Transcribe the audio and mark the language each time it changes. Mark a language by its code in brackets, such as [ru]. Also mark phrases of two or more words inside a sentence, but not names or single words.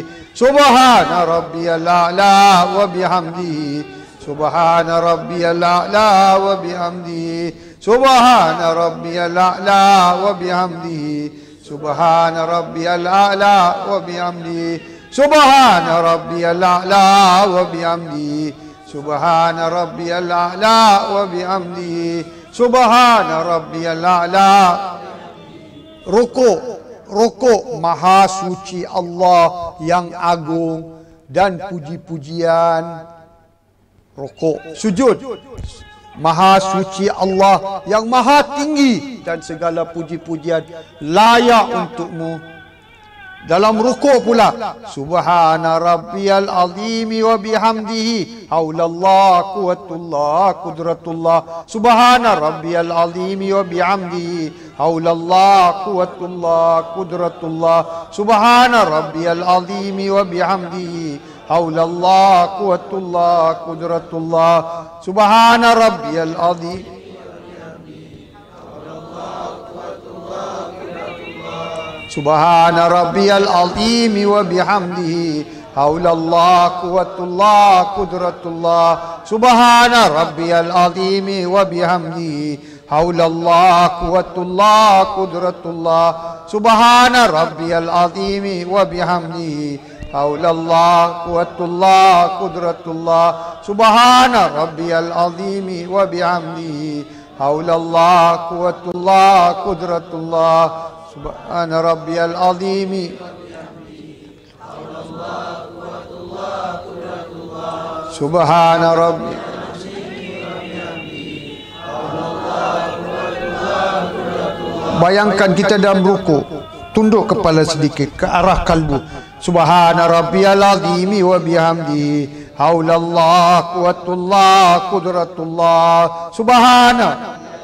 [ar] سبحان ربي الأعلى وبحمده، سبحان ربي الأعلى وبحمده، سبحان ربي الأعلى وبحمده، سبحان ربي الأعلى وبحمده، سبحان ربي الأعلى وبحمده، سبحان ربي الأعلى وبحمده، سبحان ربي الأعلى. [ms] Rukuk maha suci Allah yang agung dan puji-pujian. Rukuk, sujud maha suci Allah yang maha tinggi dan segala puji-pujian layak untukmu. Dalam rukuk pula [ar] سبحان ربي العظيم وبحمده, حول الله قوة الله قدرة الله، سبحان ربي العظيم وبحمده, حول الله قوة الله قدرة الله، سبحان ربي العظيم وبحمده, حول الله قوة الله قدرة الله، سبحان ربي العظيم. سبحان ربي العظيم وبحمده, حول الله قوة الله قدرة الله، سبحان ربي العظيم وبحمده, حول الله قوة الله قدرة الله، سبحان ربي العظيم وبحمده, حول الله قوة الله قدرة الله، سبحان ربي العظيم وبحمده, حول الله قوة الله قدرة الله، سبحان ربي العظيم، سبحان ربي. [ms] Bayangkan kita dalam ruku, tunduk kepala sedikit ke arah kalbu. [ar] سبحان ربي العظيم وبحمده, حول الله قوة الله قدرة الله، سبحان.